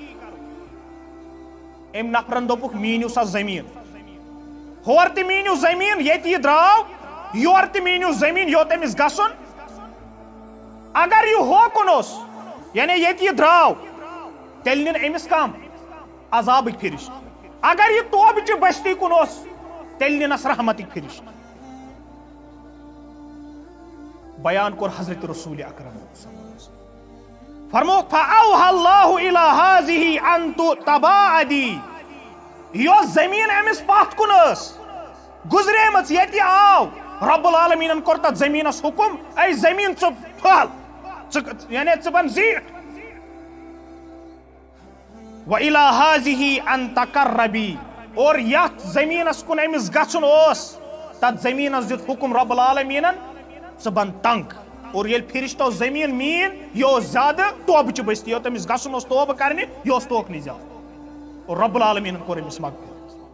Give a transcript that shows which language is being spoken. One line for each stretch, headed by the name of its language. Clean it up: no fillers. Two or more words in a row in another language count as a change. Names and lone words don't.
Kashmiri: أمۍ نفرن دوٚپُکھ میٖنِو سا زٔمیٖن ہور تہِ میٖنِو زٔمیٖن ییٚتہِ یہِ درٛاو یورٕ تہِ میٖنِو زٔمیٖن یوٚت أمِس گژھُن اگر یہِ ہوکُن اوس یعنی ییٚتہِ یہِ درٛاو تیٚلہِ نِن أمِس کم عذابٕکۍ فرشتہٕ اگر یہِ توبہٕ بستی کُن اوس تیٚلہِ نِنس رحمتٕکۍ فرشتہٕ بیان کوٚر حضرت رسول اکرم فرموکھ
Arabic: فأوحى الله إلى هذه أن تباعدي
Kashmiri: یۄس زٔمیٖن أمِس پتھ کُن ٲس گُزریمٕژ ییٚتہِ آو رۄب العالمیٖنن کوٚر تتھ زٔمیٖنس حُکم اے زٔمیٖن ژٕ پھہل یعنی ژٕ بن زیٖٹھ
Arabic: وإلى هذه أن تقربي
Kashmiri: اور یتھ زٔمیٖنس کُن أمِس گژھُن اوس تتھ زٔمیٖنس دیُت حُکم رۄب العالمیٖنن ژٕ بن تنگ اور ییٚلہِ فرشتو زٔمیٖن میٖن یہِ اوس زیادٕ توبہٕ چہِ بستی یوٚت أمِس گژھُن اوس توبہٕ کرنہِ یہِ اوس توکنٕے زیادٕ اور رۄب العالمیٖنن کوٚر أمِس مغفرت